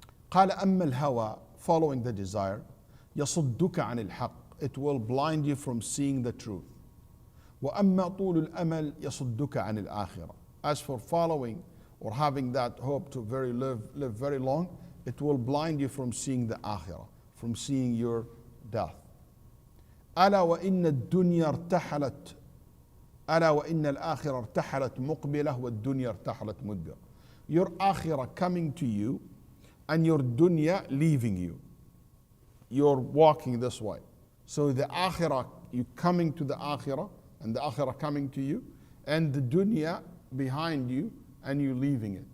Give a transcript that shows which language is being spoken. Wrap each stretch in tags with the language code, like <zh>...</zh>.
<ar>قال أما الهوى,</ar> <en>following the desire,</en> <ar>يصدك عن الحق,</ar> <en>it will blind you from seeing the truth.</en> <ar>وأما طول الأمل يصدك عن الآخرة.</ar> <en>As for following or having that hope to live very long, it will blind you from seeing the akhirah, from seeing your death.</en> <ar>ألا وإن الدنيا ارتحلت ألا وإن الآخرة ارتحلت مقبلة والدنيا ارتحلت مدبرة.</ar> <en>Your akhirah coming to you and your dunya leaving you. You're walking this way. So the akhirah, you coming to the akhirah and the akhirah coming to you, and the dunya behind you and you leaving it.</en>